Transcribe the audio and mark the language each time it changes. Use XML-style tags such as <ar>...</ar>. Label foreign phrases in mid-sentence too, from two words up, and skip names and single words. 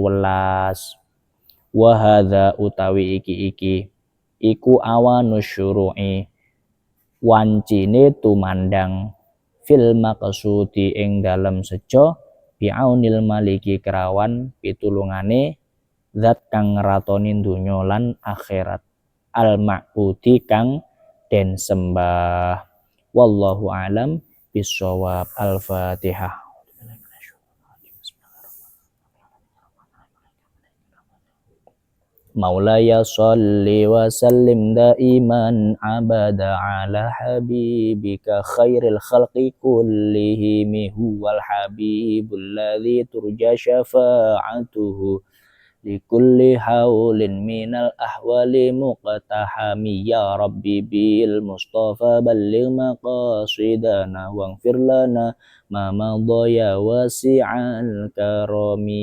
<jv>welas</jv> <ar>وهذا</ar> <jv>utawi iki iku</jv> <ar>أوان الشروع</ar> <jv>wancine tumandang</jv> <ar>في المقصود</ar> <jv>ing dalem sejo</jv> <ar>بعون الملك</ar> <jv>kerawan pitulungane zat kang ngeratoni donya lan akhirat</jv> <ar>المعبود</ar> <jv>kang den sembah</jv> <ar>والله أعلم بالصواب.</ar> <jv>Al-Fatihah.</jv> <ar>مولاي صل وسلم دائما أبدا على حبيبك خير الخلق كلهم هو الحبيب الذي ترجى شفاعته لكل هول من الأهوال مقتحم يا رب بالمصطفى بلغ مقاصدنا واغفر لنا ما مضى يا واسع الكرم.</ar>